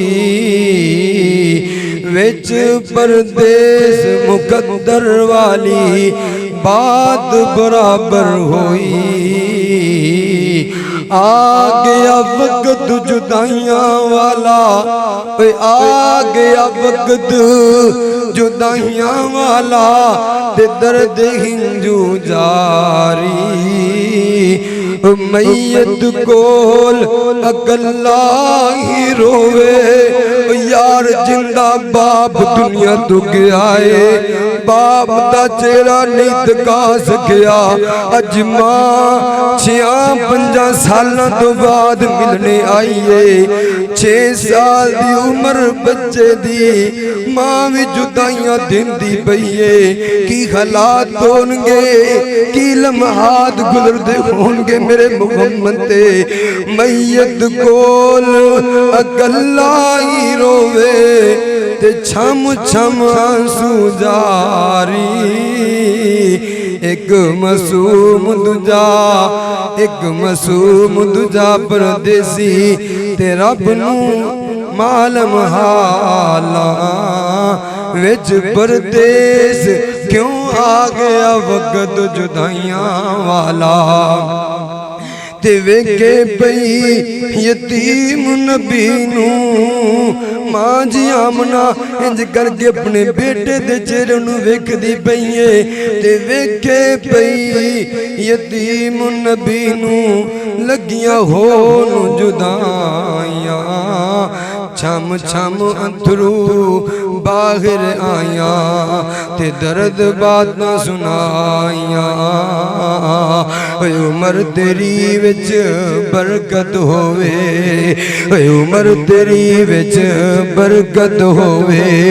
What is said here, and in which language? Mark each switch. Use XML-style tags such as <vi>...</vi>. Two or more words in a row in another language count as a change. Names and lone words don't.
<pa>وچ پردیس مقدر والی بات برابر ہوئی آگیا وقت جدائیاں والا آگیا وقت جدائیاں والا تے درد ہنجو جاری میت کول اکلا ہی روے یار جندہ باپ دنیا تو گیا ہے باپ دا چہرہ نہیں دکھا سکیا اج ماں 6-5 سالاں تو بعد ملنے آئی ہے 6 سال دی عمر بچے دی ماں بھی جدائیاں دن دی پئیے کی حالات ہونگے کی لمحات گزر دے ہونگے میرے محمد تے میت کول اکلا ہی روے تے چھم چھم آنسو جاری ایک معصوم دجا پردیسی تے رب نو معلوم حالاں وچ پردیس کیوں آ گیا وقت جدائیاں والا تے ویکھے پئی یتیم نبی نو ماں جی آمنہ انج کر کے اپنے بیٹے دے چہرے نو ویکھ دی پئی تے ویکھے پئی یتیم نبی نو لگیاں ہون جدائیاں چھم چھم انترو باہر آیاں تے درد بات نہ سنائیاں اے عمر تیری وچ برکت ہووے اے عمر تیری وچ برکت ہووے</pa>